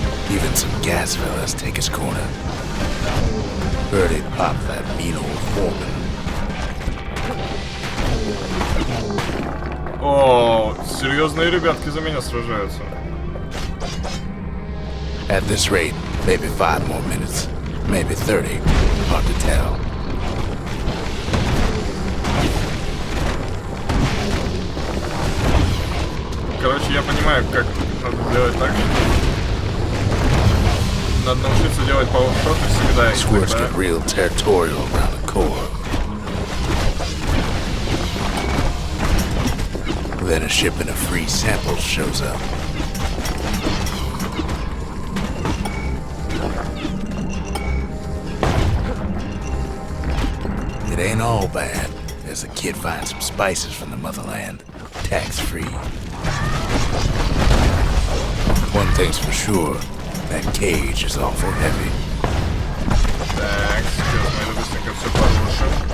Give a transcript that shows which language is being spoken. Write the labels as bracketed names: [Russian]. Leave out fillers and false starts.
[English] Even some gas fellas take his corner. Heard he popped that mean old foreman. [Russian] О, серьезные ребятки за меня сражаются. [English] At this rate, maybe 5 more minutes, maybe 30, hard to tell. [Russian] Короче, я понимаю, как надо сделать так. Надо научиться делать пауэршоты всегда. [English] Squirts get real territorial around the core. Then a shipment of free samples shows up. It ain't all bad, as the kid finds some spices from the motherland, tax-free. One thing's for sure, that cage is awful heavy. [Russian] Так, сейчас мы это быстренько все порушим.